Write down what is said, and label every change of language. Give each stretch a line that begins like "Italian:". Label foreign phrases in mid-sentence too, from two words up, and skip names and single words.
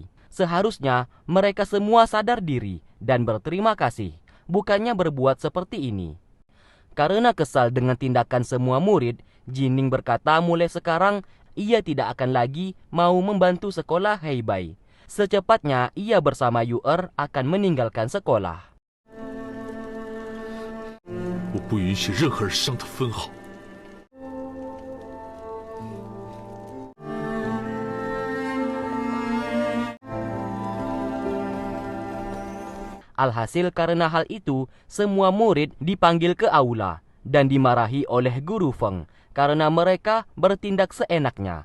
Indonesian: Seharusnya mereka semua sadar diri dan berterima kasih, bukannya berbuat seperti ini. Karena kesal dengan tindakan semua murid, Jining berkata mulai sekarang ia tidak akan lagi mau membantu sekolah Heibai. Secepatnya ia bersama Yu'er akan meninggalkan sekolah.
Chinese: 我不允许任何人伤他分毫。
Indonesian: Alhasil karena hal itu, semua murid dipanggil ke aula dan dimarahi oleh Guru Feng karena mereka bertindak seenaknya.